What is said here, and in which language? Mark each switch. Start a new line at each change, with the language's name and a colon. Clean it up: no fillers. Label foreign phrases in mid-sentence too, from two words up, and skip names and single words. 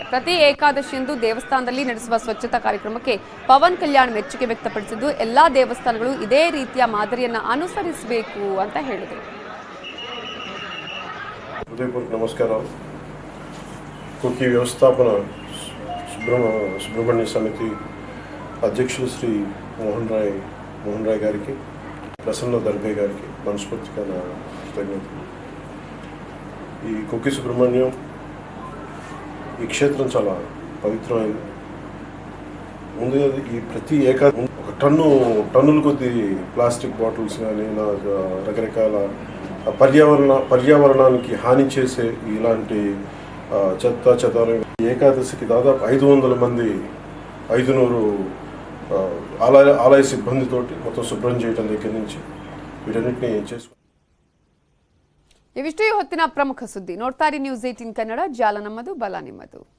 Kannada: ಪ್ರತಿ ಏಕಾದಶಿಯಂದು ದೇವಸ್ಥಾನದಲ್ಲಿ ನಡೆಸುವ ಸ್ವಚ್ಛತಾ ಕಾರ್ಯಕ್ರಮಕ್ಕೆ ಪವನ್ ಕಲ್ಯಾಣ್ ಮೆಚ್ಚುಗೆ ವ್ಯಕ್ತಪಡಿಸಿದ್ದು, ಎಲ್ಲಾ ದೇವಸ್ಥಾನಗಳು ಇದೇ ರೀತಿಯ ಮಾದರಿಯನ್ನ ಅನುಸರಿಸಬೇಕು ಅಂತ ಹೇಳಿದರು. ಹೃದಯಪೂರ್ವಕ ನಮಸ್ಕಾರ.
Telugu: ಕುಕ್ಕಿ ವ್ಯವಸ್ಥಾಪನಾ సుబ్రహ్మణ్య సమితి అధ్యక్షులు శ్రీ మోహన్ రాయ్ గారికి, ప్రసన్న దర్బే గారికి మనస్ఫూర్తిగా నా కృతజ్ఞతలు. ఈ కుక్కి సుబ్రహ్మణ్యం ఈ క్షేత్రం చాలా పవిత్రమైంది. ముందుగా ఈ ప్రతి ఒక టన్నుల కొద్ది ప్లాస్టిక్ బాటిల్స్ కానీ రకరకాల పర్యావరణానికి హాని చేసే ఇలాంటి చెత్త చెదారం ఏకాదశికి దాదాపు 500 మంది 500 ఆలయ సిబ్బందితోటి మొత్తం శుభ్రం చేయడం దగ్గర నుంచి వీటన్నిటిని చేసుకుంటాం.
Kannada: ಇವಿಷ್ಟು ಹೊತ್ತಿನ ಪ್ರಮುಖ ಸುದ್ದಿ. ನೋಡ್ತಾ ಇರಿ ನ್ಯೂಸ್ 18 ಕನ್ನಡ. ಜಾಲ ನಮ್ಮದು, ಬಲ ನಿಮ್ಮದು.